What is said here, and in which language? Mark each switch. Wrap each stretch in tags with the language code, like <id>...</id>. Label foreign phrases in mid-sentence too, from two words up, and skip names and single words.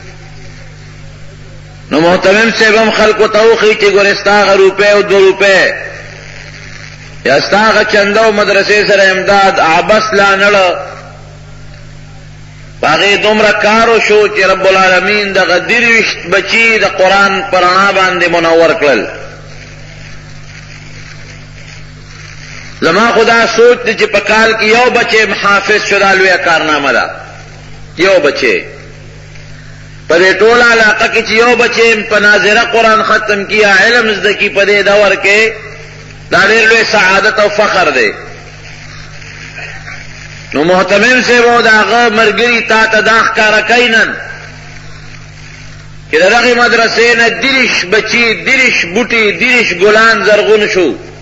<ps>نو محتمم صاحب هم خلکو ته وښیي چې ګورې ستا هغه روپۍ او 2 روپۍ یا ستا هغه چنده او مدرسې سره امداد عبس لا نړه په هغې دومره کار وشو چې</ps> <ar>رب العالمین</ar> <ps>دغه 23 بچي د قرآن په رڼا باندې منور کړل. زما خدا سوچ دی چې په کال کې یو بچی حافظ شو دا لویه کارنامه ده. یو بچی په دې ټوله علاقه کې چې یو بچی په ناظره قرآن ختم کیا علم زده کی په دې دور کې دا ډېر لوی سعادت او فخر دی. نو محتمم صاحب او د هغه ملګري تا ته دا ښکاره کوي نن چې د دغې مدرسې نه 30 بچي 30 بوټي 30 ګلان زرغون شو.</ps>